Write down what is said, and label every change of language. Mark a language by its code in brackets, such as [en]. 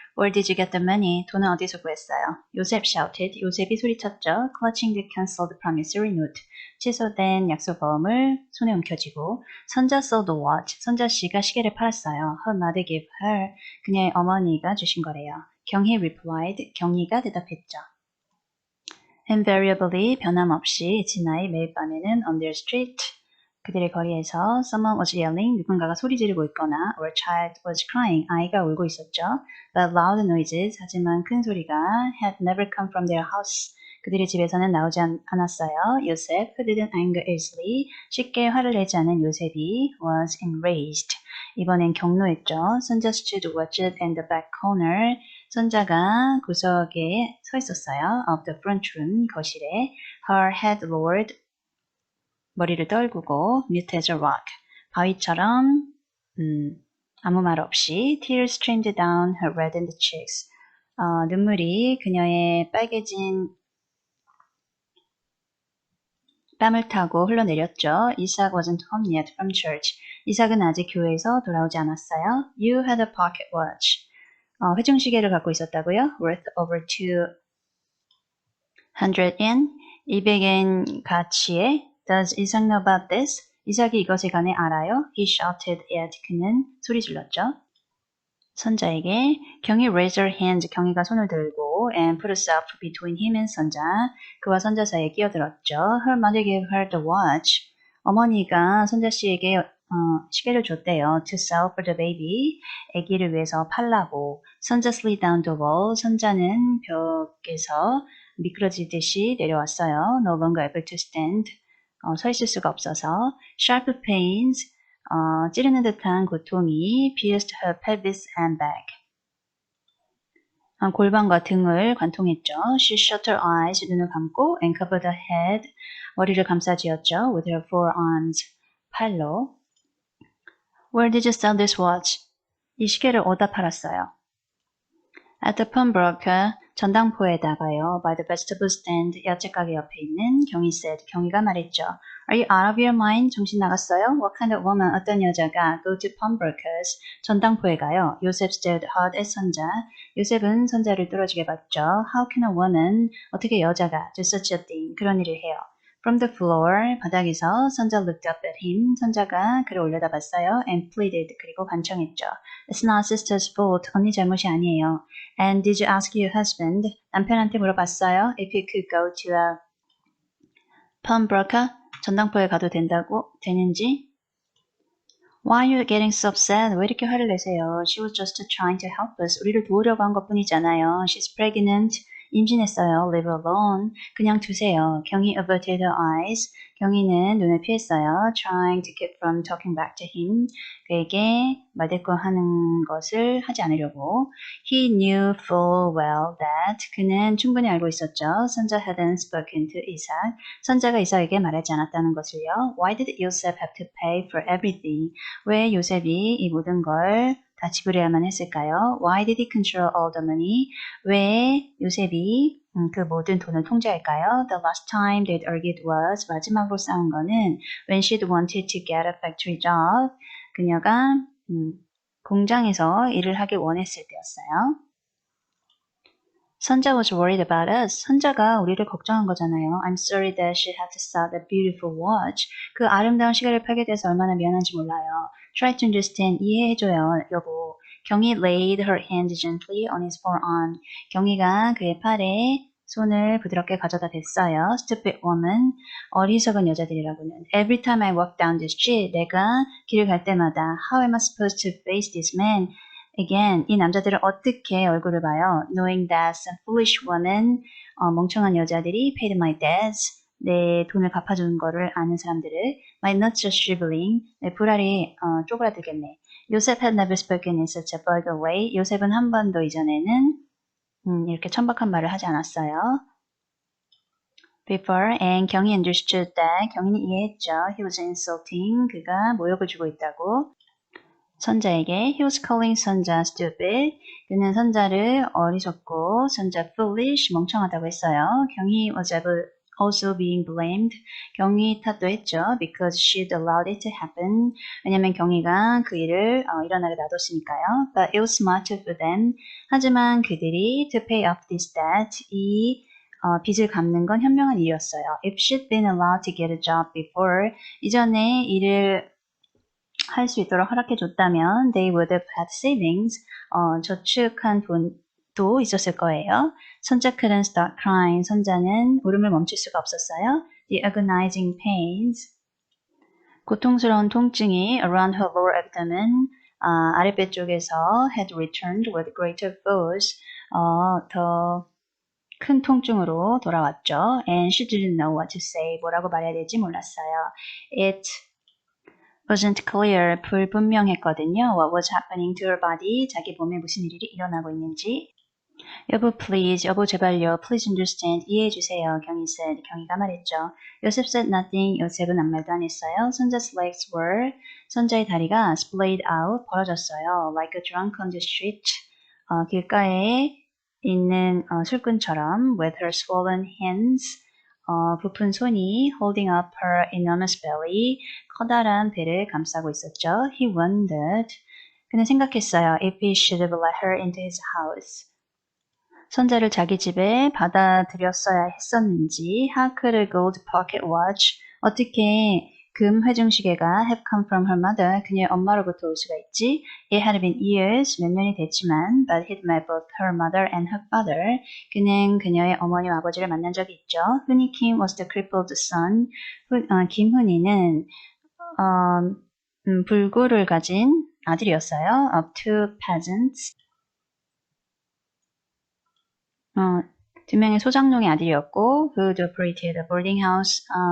[en] Where did you get the money? [ko] 돈은 어디서 구했어요? 요셉 [en] shouted. [ko] 요셉이 소리쳤죠. [en] Clutching the cancelled promissory note. [ko] 취소된 약속보험을 손에 움켜쥐고. [en] 선자 sold the watch. [ko] 선자 씨가 시계를 팔았어요. [en] Her mother gave her. [ko] 그녀의 어머니가 주신 거래요. 경희 [en] replied. [ko] 경희가 대답했죠. [en] Invariably, [ko] 변함없이 지나이 매일 밤에는 [en] on their street. [ko] 그들의 거리에서 [en] someone was yelling, [ko] 누군가가 소리 지르고 있거나 [en] or a child was crying, [ko] 아이가 울고 있었죠. [en] But loud noises, [ko] 하지만 큰 소리가 [en] had never come from their house. [ko] 그들의 집에서는 나오지 않았어요. 요셉, [en] who didn't anger easily, [ko] 쉽게 화를 내지 않은 요셉이 [en] was enraged. [ko] 이번엔 경로했죠. [en] 선자 stood watched in the back corner. [ko] 선자가 구석에 서 있었어요. [en] Of the front room, [ko] 거실에. [en] Her head lowered, [ko] 머리를 떨구고 [en] mute as a rock, [ko] 바위처럼 아무 말 없이 [en] tears streamed down her reddened cheeks. [ko] 눈물이 그녀의 빨개진 뺨을 타고 흘러내렸죠. [en] 이삭 wasn't home yet from church. [ko] 이삭은 아직 교회에서 돌아오지 않았어요. [en] You had a pocket watch. [ko] 회중시계를 갖고 있었다고요? [en] Worth over 200 yen, [ko] 200엔 가치의. [en] Does Isaac know about this? [ko] 이삭이 이것에 관해 알아요? [en] He shouted at. [ko] 그는 소리 질렀죠. 선자에게 경이 [en] raised her hand. [ko] 경이가 손을 들고 [en] and put herself between him and 선자. [ko] 그와 선자 사이에 끼어들었죠. [en] Her mother gave her the watch. [ko] 어머니가 선자 씨에게 시계를 줬대요. [en] To sell for the baby. [ko] 아기를 위해서 팔라고. [en] 선자 slid down the wall. [ko] 선자는 벽에서 미끄러지듯이 내려왔어요. [en] No longer able to stand. [ko] 서 있을 수가 없어서 [en] sharp pains, [ko] 찌르는 듯한 고통이 [en] pierced her pelvis and back. [ko] 골반과 등을 관통했죠. [en] She shut her eyes, [ko] 눈을 감고 [en] and covered her head, [ko] 머리를 감싸쥐었죠. [en] With her forearms, [ko] 팔로. [en] Where did you sell this watch? [ko] 이 시계를 어디다 팔았어요? [en] At the pawnbroker, [ko] 전당포에다가요. [en] By the vegetable stand, [ko] 야채 가게 옆에 있는 [en] 경희 said. [ko] 경희가 말했죠. [en] Are you out of your mind? [ko] 정신 나갔어요? [en] What kind of woman? [ko] 어떤 여자가 [en] go to pawnbrokers? [ko] 전당포에 가요. [en] 요셉 stared hard at 선자. [ko] 요셉은 선자를 뚫어지게 봤죠. [en] How can a woman? [ko] 어떻게 여자가 [en] do such a thing? [ko] 그런 일을 해요. [en] From the floor, [ko] 바닥에서 [en] 선자 looked up at him. [ko] 선자가 그를 올려다봤어요. [en] And pleaded. [ko] 그리고 간청했죠. [en] It's not sister's fault. [ko] 언니 잘못이 아니에요. [en] And did you ask your husband? [ko] 남편한테 물어봤어요. [en] If you could go to a pawnbroker? [ko] 전당포에 가도 되는지? [en] Why are you getting so upset? [ko] 왜 이렇게 화를 내세요? [en] She was just trying to help us. [ko] 우리를 도우려고 한 것뿐이잖아요. [en] She's pregnant. [ko] 임신했어요. [en] Leave her alone. [ko] 그냥 두세요. [en] 경희 averted her eyes. [ko] 경희는 눈을 피했어요. [en] Trying to keep from talking back to him. [ko] 그에게 말대꾸하는 것을 하지 않으려고. [en] He knew full well that. [ko] 그는 충분히 알고 있었죠. [en] 선자 hadn't spoken to Isaac. [ko] 선자가 이삭에게 말하지 않았다는 것을요. [en] Why did Joseph have to pay for everything? [ko] 왜 요셉이 이 모든 걸 다 지불해야만 했을까요? [en] Why did he control all the money? [ko] 왜 요셉이 그 모든 돈을 통제할까요? [en] The last time they'd argued was, [ko] 마지막으로 싸운 거는 [en] when she'd wanted to get a factory job. [ko] 그녀가 공장에서 일을 하길 원했을 때였어요. [en] 선자 was worried about us. [ko] 선자가 우리를 걱정한 거잖아요. [en] I'm sorry that she had to sell the beautiful watch. [ko] 그 아름다운 시계를 팔게 돼서 얼마나 미안한지 몰라요. [en] Try to understand. [ko] 이해해줘요, 여보. [en] 경희 laid her hand gently on his forearm. [ko] 경희가 그의 팔에 손을 부드럽게 가져다 댔어요. [en] Stupid woman. [ko] 어리석은 여자들이라고는. [en] Every time I walk down the street, [ko] 내가 길을 갈 때마다 [en] How am I supposed to face this man? Again, [ko] 이 남자들은 어떻게 얼굴을 봐요? [en] Knowing that some foolish woman, [ko] 멍청한 여자들이 [en] paid my debts, [ko] 내 돈을 갚아주는 거를 아는 사람들을 [en] my nuts are shriveling, [ko] 내 불알이 쪼그라들겠네. [en] Joseph had never spoken in such a vulgar way. [ko] 요셉은 한 번도 이전에는 이렇게 천박한 말을 하지 않았어요. [en] Before, and 경희 understood that, [ko] 경희는 이해했죠. [en] He was insulting, [ko] 그가 모욕을 주고 있다고. 선자에게 [en] he was calling 선자 stupid. [ko] 그는 선자를 어리석고 선자 [en] foolish [ko] 멍청하다고 했어요. 경희 [en] was able also being blamed. [ko] 경위 탓도 했죠. [en] Because she'd allowed it to happen. [ko] 왜냐면 경위가 그 일을 일어나게 놔뒀으니까요. [en] But it was smart for them. [ko] 하지만 그들이 [en] to pay off this debt, [ko] 이 빚을 갚는 건 현명한 일이었어요. [en] If she'd been allowed to get a job before, [ko] 이전에 일을 할 수 있도록 허락해 줬다면 [en] they would have had savings, [ko] 저축한 돈도 있었을 거예요. 선자 [en] couldn't stop crying, [ko] 선자는 울음을 멈출 수가 없었어요. [en] The agonizing pains, [ko] 고통스러운 통증이 [en] around her lower abdomen, [ko] 아랫배 쪽에서 [en] had returned with greater force, [ko] 더 큰 통증으로 돌아왔죠. [en] And she didn't know what to say, [ko] 뭐라고 말해야 될지 몰랐어요. [en] It wasn't clear, [ko] 불분명했거든요. [en] What was happening to her body, [ko] 자기 몸에 무슨 일이 일어나고 있는지. 여보, [en] please, [ko] 여보 제발요, [en] please understand, [ko] 이해해주세요. 경희 [en] said, [ko] 경희가 말했죠. 요셉 [en] said nothing, [ko] 요셉은 아무 말도 안 했어요. [en] 선자's legs were, [ko] 선자의 다리가 [en] splayed out, [ko] 벌어졌어요. [en] Like a drunk on the street, [ko] 길가에 있는 술꾼처럼, [en] with her swollen hands, [ko] 부푼 손이 [en] holding up her enormous belly, [ko] 커다란 배를 감싸고 있었죠. [en] He wondered, [ko] 그는 생각했어요. [en] If he should have let her into his house. [ko] 선자를 자기 집에 받아들였어야 했었는지. [en] How could a gold pocket watch, [ko] 어떻게 금 회중시계가 [en] have come from her mother, [ko] 그녀의 엄마로부터 올 수가 있지. [en] It had been years, [ko] 몇 년이 됐지만, [en] but he'd met both her mother and her father. [ko] 그는 그녀의 어머니와 아버지를 만난 적이 있죠. [en] Hunee Kim was the crippled son. [ko] 김훈이는 불구를 가진 아들이었어요. [en] Of two peasants. [ko] 두 명의 소장농의 아들이었고, [en] who operated a boarding house.